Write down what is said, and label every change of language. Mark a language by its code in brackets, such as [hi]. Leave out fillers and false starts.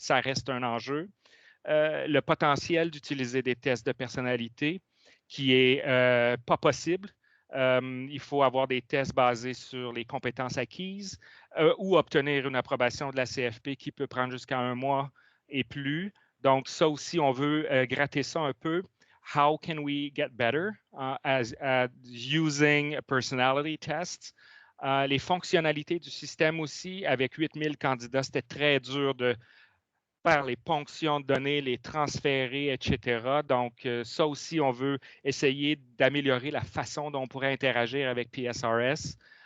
[fr] Ça reste un enjeu. Le potentiel d'utiliser des tests de personnalité qui est pas possible. Il faut avoir des tests basés sur les compétences acquises ou obtenir une approbation de la CFP qui peut prendre jusqu'à 1 mois et plus. Donc, ça aussi, on veut gratter ça un peu. [en] How can we get better as using personality tests? [fr] Les fonctionnalités du système aussi, avec 8000 candidats, c'était très dur de faire les ponctions de données, les transférer, etc. Donc, ça aussi, on veut essayer d'améliorer la façon dont on pourrait interagir avec PSRS.